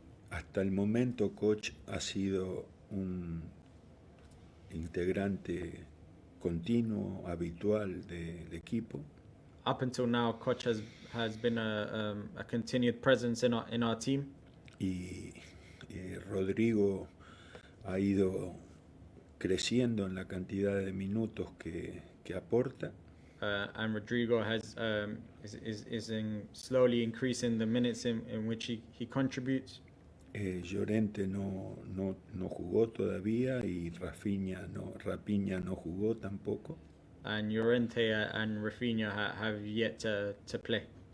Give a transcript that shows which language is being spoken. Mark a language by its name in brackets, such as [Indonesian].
[Spanish] Hasta el momento, coach ha sido un integrante continuo, habitual del equipo. [English] Up until now, Coach has been a continued presence in our team. [Spanish] Y Rodrigo ha ido creciendo en la cantidad de minutos que aporta. [English] And Rodrigo is slowly increasing the minutes in which he contributes. [Spanish] Llorente no jugó todavía y Rafinha no jugó tampoco. [English] And Llorente and Rafinha have yet to play.